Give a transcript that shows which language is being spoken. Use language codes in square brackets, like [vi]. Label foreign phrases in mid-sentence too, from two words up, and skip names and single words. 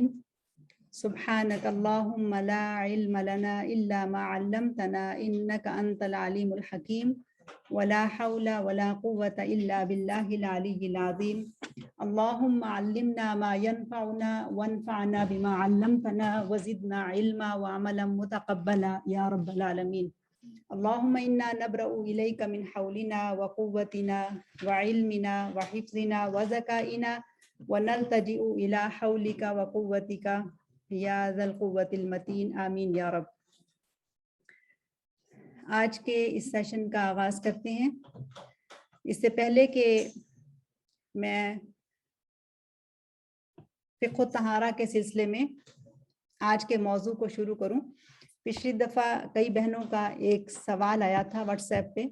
[ar] سبحانك اللهم لا علم لنا إلا ما علمتنا إنك أنت العليم الحكيم ولا حول ولا قوة إلا بالله العلي العظيم. اللهم علمنا ما ينفعنا وانفعنا بما علمتنا وزدنا علما وعملا متقبلا يا رب العالمين. اللهم إنا نبرأ إليك من حولنا وقوتنا وعلمنا وحفظنا وذكائنا ونلتجئ إلى حولك وقوتك يا ذا القوة المتين آمين يا رب. [hi] आज के इस सेशन का आगाज़ करते हैं। इससे पहले कि मैं फ़िक़्ह तहारा के सिलसिले में आज के मौजू को शुरू करूं, पिछली दफ़ा कई बहनों का एक सवाल आया था व्हाट्सएप पे।